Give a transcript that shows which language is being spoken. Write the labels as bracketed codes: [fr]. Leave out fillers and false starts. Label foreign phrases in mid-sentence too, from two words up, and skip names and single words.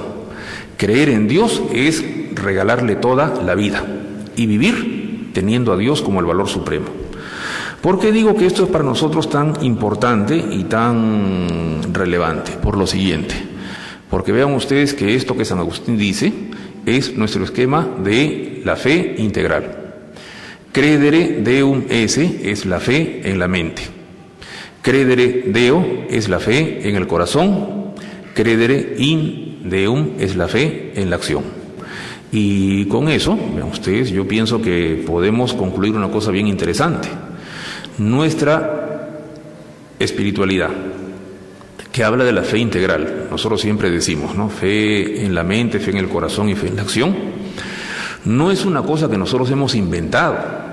[es] Creer en Dios es regalarle toda la vida y vivir teniendo a Dios como el valor supremo. ¿Por qué digo que esto es para nosotros tan importante y tan relevante? Por lo siguiente, porque vean ustedes que esto que San Agustín dice es nuestro esquema de la fe integral. [la] Credere deum esse [es] es la fe en la mente. [la] Credere Deo [es] es la fe en el corazón. [la] Credere in Deum [es] es la fe en la acción. Y con eso, vean ustedes, yo pienso que podemos concluir una cosa bien interesante. Nuestra espiritualidad, que habla de la fe integral, nosotros siempre decimos, ¿no? Fe en la mente, fe en el corazón y fe en la acción, no es una cosa que nosotros hemos inventado.